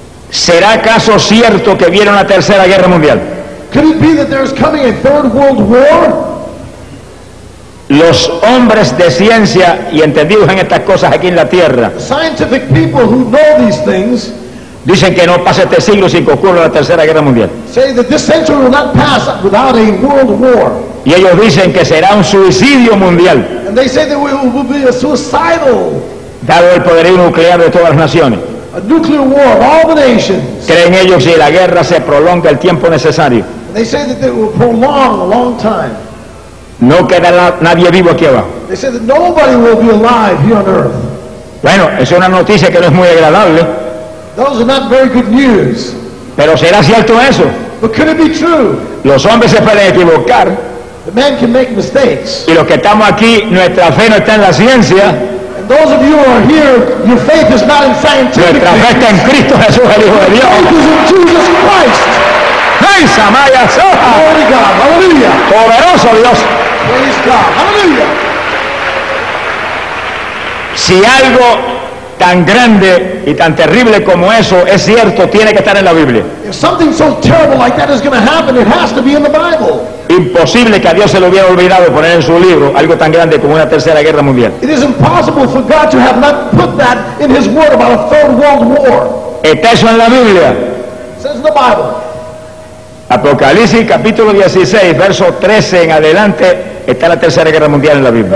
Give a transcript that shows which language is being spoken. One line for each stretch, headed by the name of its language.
Spanish: ¿será acaso cierto que viene una tercera guerra mundial?
English: Could it be that there's coming a third world war?
Spanish: Los hombres de ciencia y entendidos en estas cosas aquí en la tierra,
English: scientific people who know these things,
Spanish: dicen que no pasa este siglo sin que ocurra la tercera guerra mundial.
English: Say that this century will not pass without a world war.
Spanish: Y ellos dicen que será un suicidio mundial.
English: And they say that it will be a suicidal.
Spanish: Dado el poderío nuclear de todas las naciones.
English: A nuclear war of all the nations.
Spanish: Creen ellos que si la guerra se prolonga el tiempo necesario.
English: And they say that it will prolong a long time.
Spanish: No quedará nadie vivo aquí abajo.
English: They say that nobody will be alive here on earth.
Spanish: Bueno, es una noticia que no es muy agradable.
English: Those are not very good news.
Spanish: Pero será cierto eso.
English: But could it be true?
Spanish: Los hombres se pueden equivocar.
English: The man can make mistakes.
Spanish: Y los que estamos aquí, nuestra fe no está en la ciencia.
English: And those of you who are here, your faith is not in scientific.
Spanish: Nuestra fe está en Cristo Jesús, el Hijo de Dios.
English: Faith is in Jesus Christ. Hey, Samaya, Soha. Glory to God. Hallelujah.
Spanish: Poderoso Dios.
English: Praise God. Hallelujah.
Spanish: Si algo tan grande y tan terrible como eso es cierto, tiene que estar en la Biblia.
English: If something so terrible like that is going to happen, it has to be in the Bible.
Spanish: Imposible que a Dios se le hubiera olvidado poner en su libro algo tan grande como una tercera guerra mundial.
English: It is impossible for God to have not put that in his word about a third world war.
Spanish: Está eso en la Biblia.
English: It says in the Bible.
Spanish: Apocalipsis capítulo 16 verso 13 en adelante está la tercera guerra mundial en la Biblia.